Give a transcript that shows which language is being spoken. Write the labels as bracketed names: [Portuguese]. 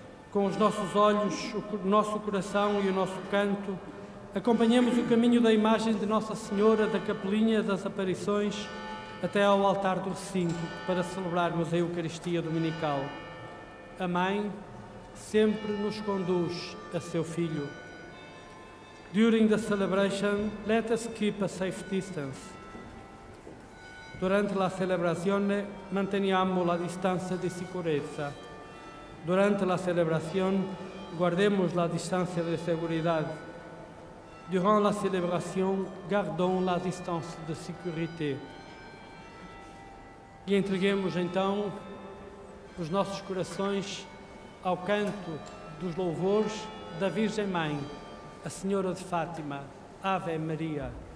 [Portuguese] Com os nossos olhos, o nosso coração e o nosso canto, acompanhemos o caminho da imagem de Nossa Senhora da Capelinha das Aparições até ao altar do recinto para celebrarmos a Eucaristia Dominical. A Mãe sempre nos conduz a seu Filho. [English] During the celebration, let us keep a safe distance. [Italian] Durante la celebrazione manteniamo la distanza di sicurezza. [Spanish] Durante la celebración guardemos la distancia de seguridad. [French] Durant la célébration, gardons la distance de sécurité. [Portuguese] E entreguemos então os nossos corações ao canto dos louvores da Virgem Mãe, a Senhora de Fátima. Ave Maria.